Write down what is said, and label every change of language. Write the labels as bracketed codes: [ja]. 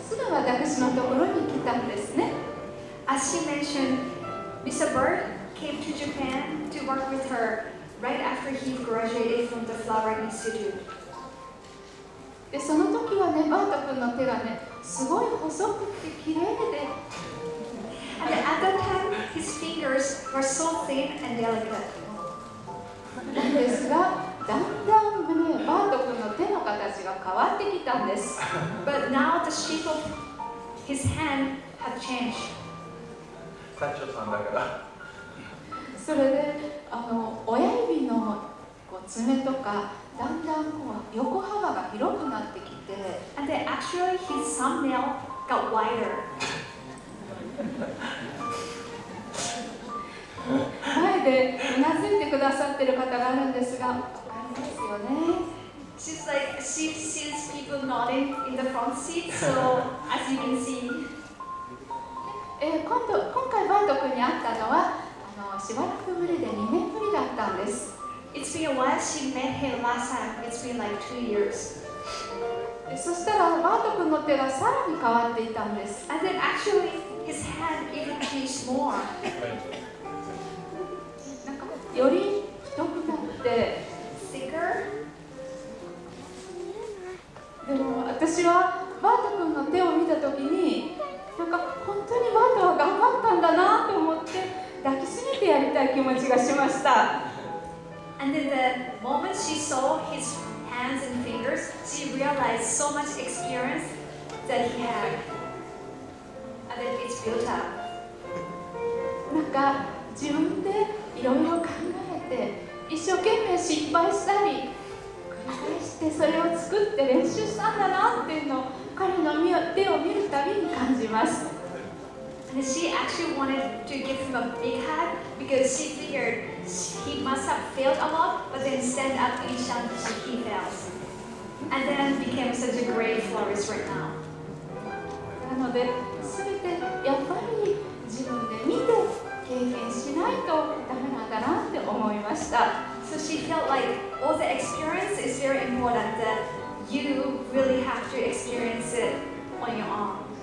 [ja] 私のところに来たんですね。 [en] As she mentioned, Mr. Bart came to Japan to work with her right after he graduated from the Flower Institute. [ja] でその時はね、バート君の手がね、すごい細くて綺麗で、 [en] And at that time, his fingers were so thin and delicate. [ja] なんですが、だんだんね、バート君の手の形が変わってきたんです。 [en] But now the shape of his hand had changed. [ja] サッチョさんだから。それで親指のこう爪とかだんだんこう横幅が広くなってきて、 [en] And then actually his thumbnail got wider. [ja] 前でうなずいてくださってる方があるんですが、わかりますよね。 [en] She's like, she sees people nodding in the front seat, so as you can see. [ja] 今回バート君に会ったのはしばらくぶりで2年ぶりだったんです。 [en] It's been a while. She met him last time. It's been like 2 years. [ja] そしたらバート君の手がさらに変わっていたんです。 [en] And then actually his hand even changed more. [ja] なんかより太くなって、 [en] Thicker. [ja] でも私はバート君の手を見たときに、なんか本当にバートは頑張ったんだなと思って抱きしめてやりたい気持ちがしました。 [en] And then the moment she saw his hands and fingers, she realized so much experience that he had. And then it's built up. [ja] なんか自分でいろいろ考えて一生懸命失敗したり繰り返してそれを作って練習したんだなっていうのを彼の手を見るたびに感じます。 [en] And she actually wanted to give him a big hug because she figured he must have failed a lot, but then stand up each time he fails. And then became such a great florist right now. [ja] なので全てやっぱり自分で見て経験しないとダメなんだなって思いました。 [en] So she felt like all the experience is very important, that you really have to experience it on your own.